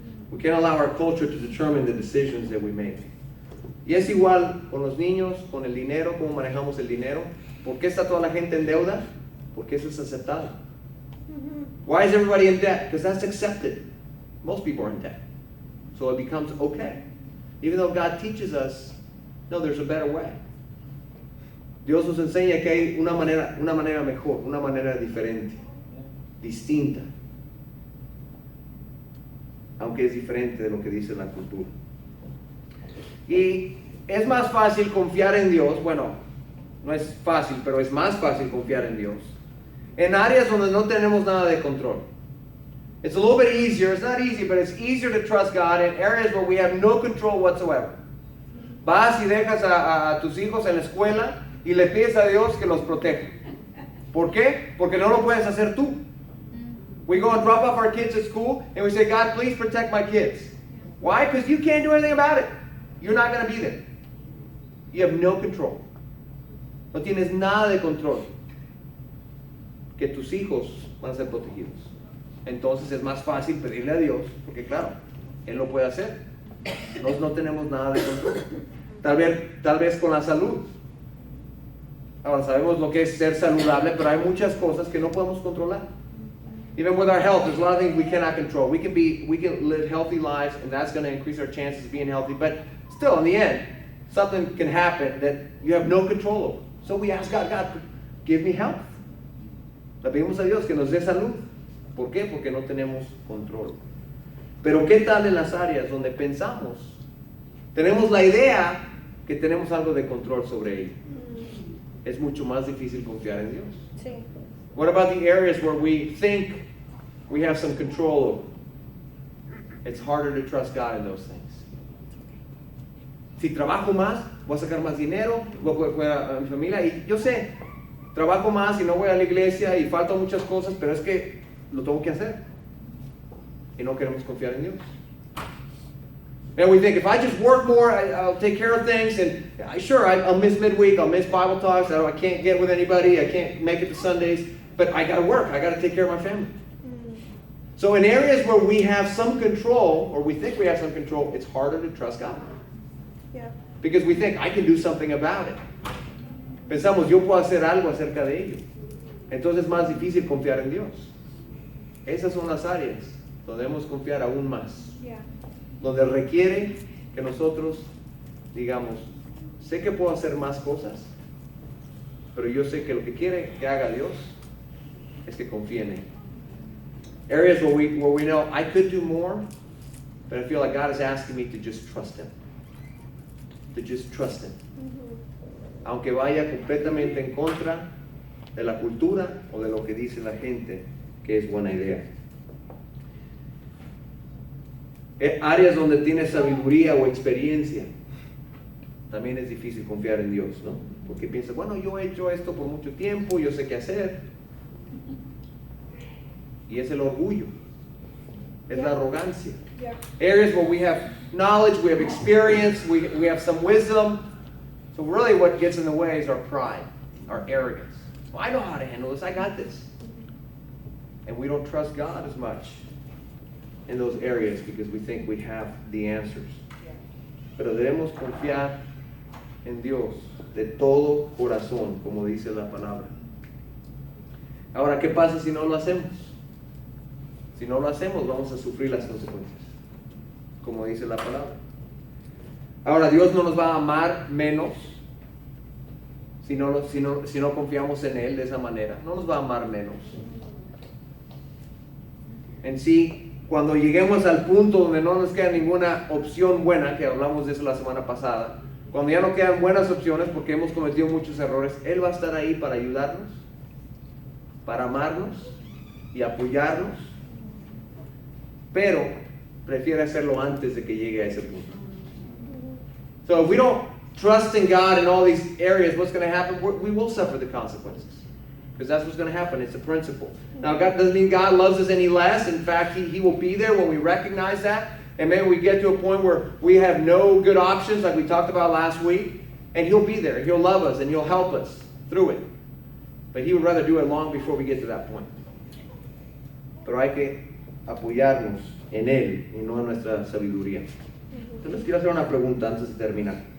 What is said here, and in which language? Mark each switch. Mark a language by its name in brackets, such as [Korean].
[English] We can't allow our culture to determine the decisions that we make. [Spanish] Y es igual con los niños, con el dinero, cómo manejamos el dinero. ¿Por qué está toda la gente en deuda? Porque eso es aceptado. [English] Why is everybody in debt? Because that's accepted. Most people are in debt. So it becomes okay. Even though God teaches us, no, there's a better way. [Spanish] Dios nos enseña que hay una manera mejor, una manera diferente, distinta. Aunque es diferente de lo que dice la cultura. Y es más fácil confiar en Dios, bueno, no es fácil, pero es más fácil confiar en Dios en áreas donde no tenemos nada de control. [English] It's a little bit easier, it's not easy, but it's easier to trust God in areas where we have no control whatsoever. [Spanish] Vas y dejas a tus hijos en la escuela y le pides a Dios que los proteja. ¿Por qué? Porque no lo puedes hacer tú. [English] We go and drop off our kids at school and we say, God, please protect my kids. Why? Because you can't do anything about it. You're not going to be there. You have no control. [Spanish] No tienes nada de control. Que tus hijos van a ser protegidos. Entonces es más fácil pedirle a Dios, porque claro, Él lo puede hacer. No tenemos nada de control. Tal vez con la salud. Ahora sabemos lo que es ser saludable, pero hay muchas cosas que no podemos controlar. [English] Even with our health, there's a lot of things we cannot control. We can live healthy lives, and that's going to increase our chances of being healthy. But still, in the end, something can happen that you have no control over. So we ask God, give me health. [Spanish] Le pedimos a Dios que nos dé salud. ¿Por qué? Porque no tenemos control. Pero ¿qué tal en las áreas donde pensamos? Tenemos la idea que tenemos algo de control sobre ello. Es mucho más difícil confiar en Dios. Sí. [English] What about the areas where we think we have some control over? It's harder to trust God in those things. [Spanish] Si trabajo más, voy a sacar más dinero, voy a cuidar a mi familia. Y yo sé, trabajo más y no voy a la iglesia y faltan muchas cosas, pero es que lo tengo que hacer. Y no queremos confiar en Dios. [English] And we think, if I just work more, I'll take care of things. And sure, I'll miss midweek, I'll miss Bible talks, I can't get with anybody, I can't make it to Sundays. But I got to work, I got to take care of my family. So in areas where we have some control, or we think we have some control, it's harder to trust God. Yeah. Because we think, I can do something about it. [Spanish] Pensamos, yo puedo hacer algo acerca de ello. Entonces es más difícil confiar en Dios. Esas son las áreas donde debemos confiar aún más. [English] Yeah. [Spanish] Donde requiere que nosotros digamos, sé que puedo hacer más cosas, pero yo sé que lo que quiere que haga Dios es que confíe en Él. [English] Areas where we know I could do more, but I feel like God is asking me to just trust Him. To just trust Him. [Spanish] Aunque vaya completamente en contra de la cultura o de lo que dice la gente que es buena idea. Áreas donde tienes sabiduría o experiencia, también es difícil confiar en Dios, ¿no? Porque piensas, bueno, yo he hecho esto por mucho tiempo, yo sé qué hacer. Y es el orgullo, es la arrogancia. [English] Yeah. Areas where we have knowledge, we have experience, we have some wisdom. So really what gets in the way is our pride, our arrogance. Well, I know how to handle this. I got this. And we don't trust God as much in those areas because we think we have the answers. [Spanish] Pero debemos confiar en Dios de todo corazón, como dice la palabra. Ahora, ¿qué pasa si no lo hacemos? Si no lo hacemos, vamos a sufrir las consecuencias, como dice la palabra. Ahora, Dios no nos va a amar menos si no confiamos en Él de esa manera. No nos va a amar menos. En sí, cuando lleguemos al punto donde no nos queda ninguna opción buena, que hablamos de eso la semana pasada, cuando ya no quedan buenas opciones porque hemos cometido muchos errores, Él va a estar ahí para ayudarnos, para amarnos y apoyarnos, pero prefiere hacerlo antes de que llegue a ese punto. [English] So if we don't trust in God in all these areas, what's going to happen? We will suffer the consequences. Because that's what's going to happen. It's a principle. Now, God doesn't mean God loves us any less. In fact, He will be there when we recognize that. And maybe we get to a point where we have no good options, like we talked about last week. And He'll be there. He'll love us and He'll help us through it. But He would rather do it long before we get to that point. [Spanish] Pero hay que apoyarnos en Él y no en nuestra sabiduría. Entonces quiero hacer una pregunta antes de terminar.